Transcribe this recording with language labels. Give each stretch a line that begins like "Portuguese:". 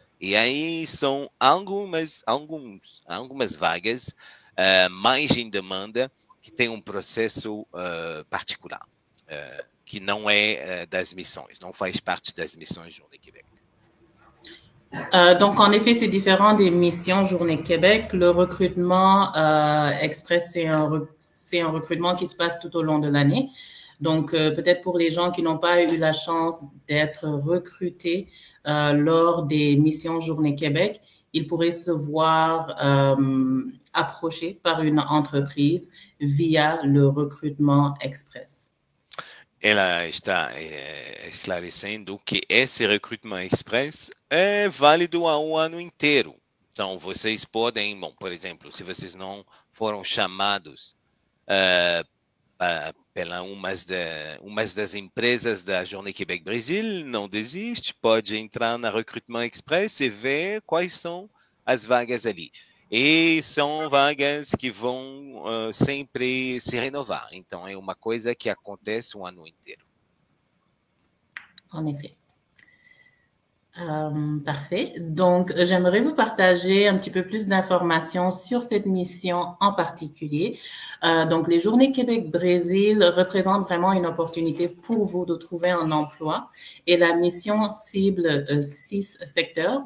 Portuguese: E aí são algumas vagas mais em demanda que tem um processo particular, que não é das missões, não faz parte das missões Journée Québec.
French: Donc, en effet, c'est différent des missions Journée Québec. Le recrutement express, c'est un recrutement qui se passe tout au long de l'année. Donc, peut-être pour les gens qui n'ont pas eu la chance d'être recrutés lors des missions Journée Québec, ils pourraient se voir approchés par une entreprise via le recrutement express.
Portuguese: Ela está esclarecendo que esse recrutement express é válido ao ano inteiro. Então, vocês podem, por exemplo, se vocês não foram chamados pela umas das empresas da Journée Québec Brasil, não desiste, pode entrar na Recrutement Express e ver quais são as vagas ali. E são vagas que vão sempre se renovar. Então, é uma coisa que acontece o ano inteiro.
French: En effet. Parfait. Donc, j'aimerais vous partager un petit peu plus d'informations sur cette mission en particulier. Donc, les Journées Québec-Brésil représentent vraiment une opportunité pour vous de trouver un emploi. Et la mission cible 6 secteurs.